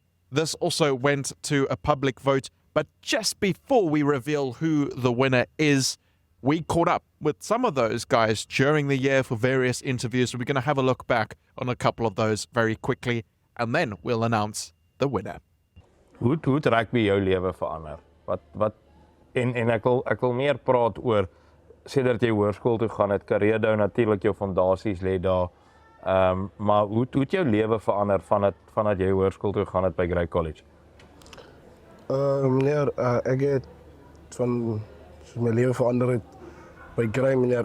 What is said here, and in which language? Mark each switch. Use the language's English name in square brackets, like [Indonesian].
[English] This also went to a public vote, but just before we reveal who the winner is, we caught up with some of those guys during the year for various interviews. So we're going to have a look back on a couple of those very quickly, and then we'll announce the winner. [Afrikaans] Hoe het rugby jou lewe verander? En ek wil meer praat oor sedert jy hoërskool toe gaan het, Karedo natuurlik jou fondasies lê daar. Maar hoe het jou lewe verander vandat jy hoërskool toe gaan het by Grey College? Meneer, ek het my lewe verander het by Grey, meneer.